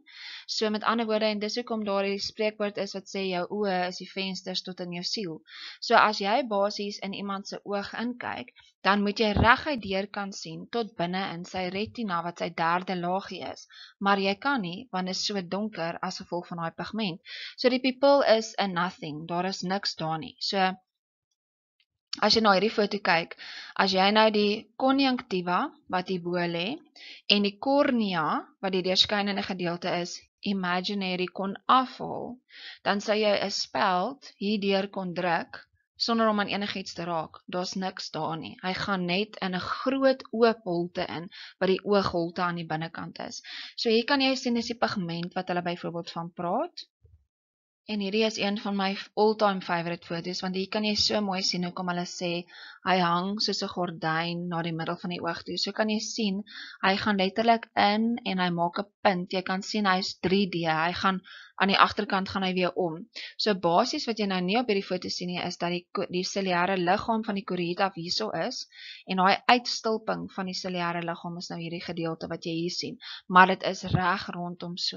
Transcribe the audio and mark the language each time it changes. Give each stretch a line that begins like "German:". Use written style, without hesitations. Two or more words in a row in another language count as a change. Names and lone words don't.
Afrikaans: So met ander woorde, en dis hoekom daar die spreekwoord is wat sê jou oë is die vensters tot in jou siel. So as jy basies in iemand se oog inkyk, dan moet jy reguit deur kan sien tot binne in sy retina wat sy derde laagie is. Maar jy kan nie, want dit is so donker as gevolg van daai pigment. So die pupil is
English: a nothing,
Afrikaans: daar is niks daar nie. So as jy na hierdie foto kyk, as jy nou die conjunctiva wat hier bo lê en die cornea wat die deurskynende gedeelte is, imaginary kon afhaal, dan sou jy 'n speld hierdeur kon druk sonder om aan enigiets te raak. Daar's niks daar nie. Hy gaan net in 'n groot oop holte in wat die oogholte aan die binnekant is. So hier kan jy sien is die pigment wat hulle byvoorbeeld van praat. En hierdie is een van my
English: all-time favorite
Afrikaans: foto's, want hier kan jy so mooi sien hoekom hulle sê, hy hang soos 'n gordyn na die middel van die oog toe. So kan jy sien, hy gaan letterlik in en hy maak 'n punt. Jy kan sien hy is 3D, hy gaan aan die agterkant gaan hy weer om. So basies wat jy nou nie op hierdie foto sien nie, is dat die ciliare liggaam van die chorioid hierso is, en daai uitstulping van die ciliare liggaam is nou hierdie gedeelte wat jy hier sien, maar dit is reg rondom so.